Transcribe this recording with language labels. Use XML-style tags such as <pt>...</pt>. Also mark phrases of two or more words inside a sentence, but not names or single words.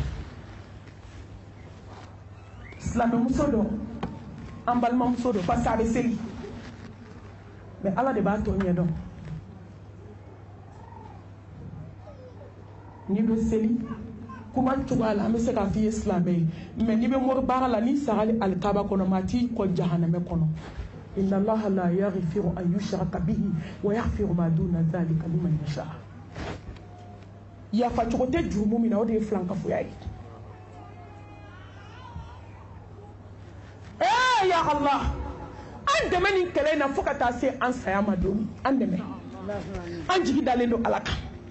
<bm>silamɛmuso dɔ an balimamuso dɔ</bm> <fr>parce que</fr> <bm>a bɛ seli mais Ala de b'a tɔ ɲɛdɔn n'i bɛ seli kuma cogoya la an bɛ se k'a f'i ye silamɛ ye mais n'i bɛ mori baara la n'i sagali alikaba kɔnɔ maa t'i kɔ jahanamɛ kɔnɔ</bm> <ar>إن الله لا يغفر أن يشرك به ويغفر ما دون ذلك لمن يشاء</ar> <bm>yafa cogo tɛ jurumu min na o de ye filankafoya ye</bm> <ar>يا الله</ar> <bm>an dɛmɛ nin kɛlɛ in na fo ka taa se an saya ma don an dɛmɛ an jigi dalen don Ala kan</bm>